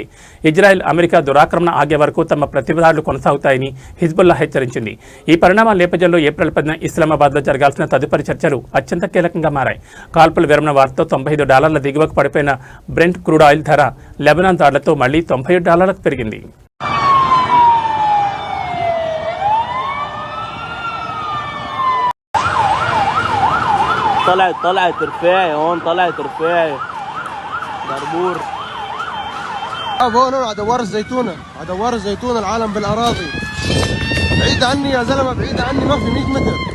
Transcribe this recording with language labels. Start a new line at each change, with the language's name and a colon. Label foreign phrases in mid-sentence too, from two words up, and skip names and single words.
Telugu: ఇజ్రాయెల్, అమెరికా దురాక్రమణ ఆగే వరకు తమ ప్రతిదాడులు కొనసాగుతాయని హిజ్బుల్లా హెచ్చరించింది. ఈ పరిణామాల నేపథ్యంలో ఏప్రిల్ 10న ఇస్లామాబాద్లో జరగాల్సిన తదుపరి చర్చలు అత్యంత కీలకంగా మారాయి. కాల్పుల విరమణ వార్తతో $95 దిగువకు పడిపోయిన బ్రెంట్ క్రూడ్ ఆయిల్ ధర లెబనాన్ దాడులతో మళ్లీ $97కు పెరిగింది.
Arabic: طلعت رفاعي هون طلعت رفاعي دربور هون على دوار الزيتونة العالم بالأراضي بعيد عني يا زلمة بعيد عني ما في 100 متر